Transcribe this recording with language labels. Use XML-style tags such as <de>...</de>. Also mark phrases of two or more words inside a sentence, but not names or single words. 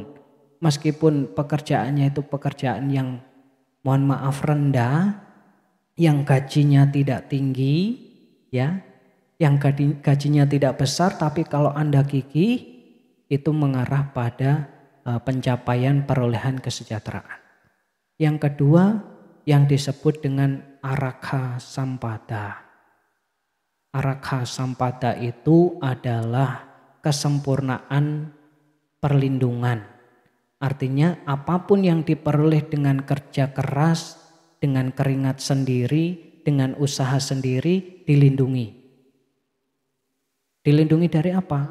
<id>Meskipun pekerjaannya itu pekerjaan yang mohon maaf rendah, yang gajinya tidak tinggi, ya, yang gajinya tidak besar, tapi kalau Anda gigih itu mengarah pada pencapaian perolehan kesejahteraan. Yang kedua yang disebut dengan</id> <pi>arakha sampada. Arakha sampada</pi> <id>itu adalah kesempurnaan perlindungan. Artinya apapun yang diperoleh dengan kerja keras, dengan keringat sendiri, dengan usaha sendiri dilindungi. Dilindungi dari apa?</id>